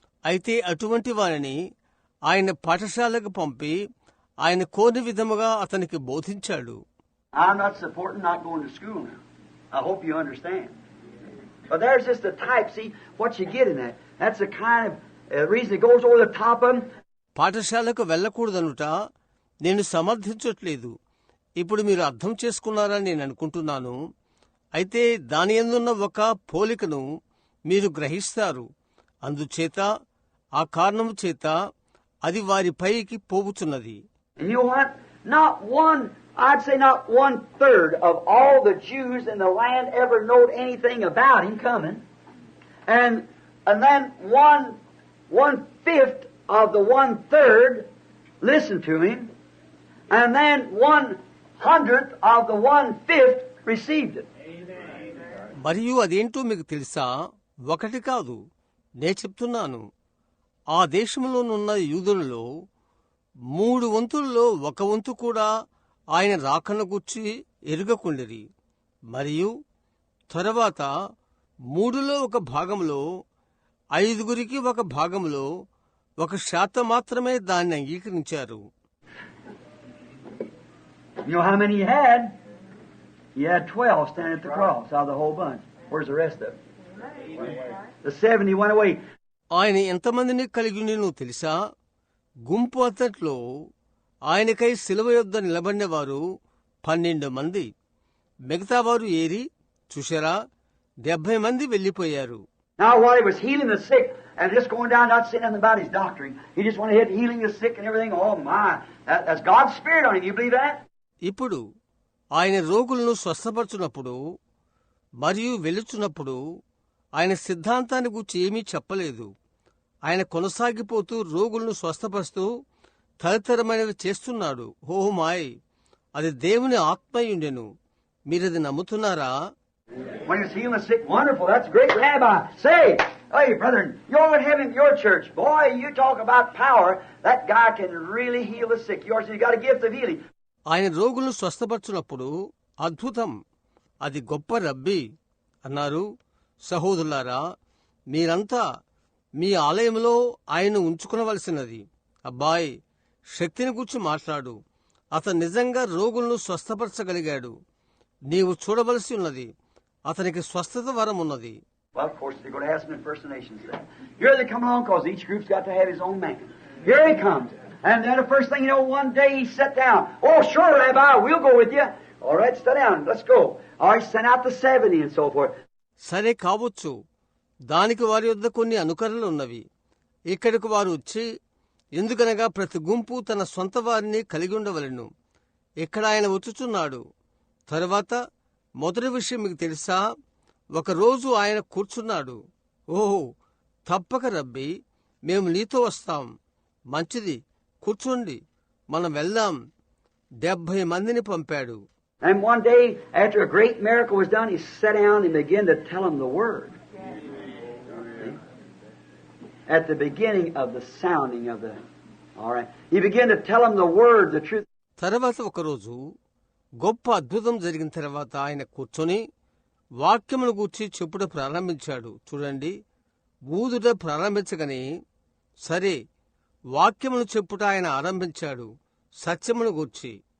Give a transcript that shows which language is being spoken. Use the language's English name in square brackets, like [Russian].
[Telugu] అయితే అటువంటి వారిని ఆయన పాఠశాలకు పంపి ఆయన కోరిన విధముగా అతనికి బోధించాడు. [English] I'm not supporting not going to school now. I hope you understand. But there's just the type, see, what you get in that. That's the kind of reason it goes over the top of them. [Telugu] పాఠశాలకు వెళ్ళకూడదనుట నేను సమర్థించట్లేదు. ఇప్పుడు మీరు అర్థం చేసుకున్నారని నేను అనుకుంటున్నాను. అయితే దాని యందున్న ఒక పోలికను మీరు గ్రహిస్తారు. అందుచేత ఆ కారణము చేత అది వారి పైకి పోవుచున్నది. [English] And you know what? I'd say not 1/3 of all the Jews in the land ever knowed anything about him coming. And then 1/5 of the 1/3 listened to him. And then 1/100th of the 1/5 received it. [Telugu] మరియు అదేంటో మీకు తెలుసా? ఒకటి కాదు, నే చెప్తున్నాను. ఆ దేశంలోనున్న యూదులలో 3 వంతులలో 1 వంతు కూడా ఆయన రాకను గూర్చి ఎరుగకుండిరి. మరియు తరువాత 3లో 1 భాగంలో 5గురికి 1 భాగంలో 1% మాత్రమే దాన్ని అంగీకరించారు. [English] You know how many he had? He had 12 standing at the cross out of the whole bunch. Where's the rest of them? The 70 went away. [Telugu] ఆయన ఎంతమందిని కలిగి ఉండెనో తెలుసా? గుంపు అంతట్లో ఆయనకై శిలువ యొద్ద నిలబడిన వారు 12 మంది. మిగతా వారు ఏరి? చూశారా? 70 మంది వెళ్లిపోయారు. [English] Now while he was healing the sick and just going down, not saying nothing about his doctrine, he just went ahead healing the sick and everything. Oh my, that's God's Spirit on him. You believe that? [Telugu] ఇప్పుడు ఆయన రోగులను స్వస్థపరచునప్పుడు మరియు వెలుచున్నప్పుడు ఆయన సిద్ధాంతాన్ని గురించి ఏమీ చెప్పలేదు. ఆయన కొనసాగిపోతూ రోగులను స్వస్థపరుస్తూ తదితరమైనవి చేస్తున్నాడు. ఓ మాయ్, అది దేవుని ఆత్మయుండెను. మీరది నమ్ముతున్నారా? [English] When he was healing the sick, wonderful, that's great, Rabbi. Say, hey, brethren, you ought to have him in your church. Boy, you talk about power, that guy can really heal the sick. Yours, you got a gift of healing. [Telugu] ఆయన రోగులను స్వస్థపరచునప్పుడు అద్భుతం, అది గొప్ప రబ్బీ అన్నారు. సహోదరులారా, మీరంతా మీ ఆలయంలో ఆయన ఉంచుకునవలసినది. అబ్బాయ్, శక్తిని గురించి మాట్లాడు. అతను నిజంగా రోగులను స్వస్థపరచగలిగాడు. నీవు చూడవలసి ఉన్నది. అతనికి స్వస్థత వరం ఉన్నది. [English] Well, of course, they're going to ask him impersonations then. Here they come along because each group's got to have his own man. Here he comes. And then the first thing you know, one day he sat down. Oh, sure, Rabbi, we'll go with you. All right, sit down. Let's go. All right, sent out the 70 and so forth. [Telugu] సరే కావచ్చు. దానికి వారి వద్ద కొన్ని అనుకరణలు ఉన్నవి. ఇక్కడికి వారు వచ్చి ఎందుకనగా ప్రతి గుంపు తన సొంత వారిని కలిగి ఉండవలెను. ఇక్కడ ఆయన వచ్చుచున్నాడు. తరువాత మొదటి విషయం మీకు తెలుసా? ఒకరోజు ఆయన కూర్చున్నాడు. ఓహో, తప్పక రబ్బీ, మేము నీతో వస్తాం. మంచిది, కూర్చోండి, మనం వెళ్దాం. 70 మందిని పంపాడు. [English] And one day, after a great miracle was done, he sat down and began to tell them the word. At the beginning of the sounding of the... All right. He began to tell them the word, the truth. [Telugu] తర్వాత ఒకరోజు గొప్ప అద్భుతం జరిగిన తర్వాత ఆయన కూర్చొని వాక్యమును గూర్చి చెప్పుట ప్రారంభించాడు. చూడండి, ఊదుట ప్రారంభించగానే సరే వాక్యమును చెప్పుట ఆయన ఆరంభించాడు, సత్యమును గూర్చి.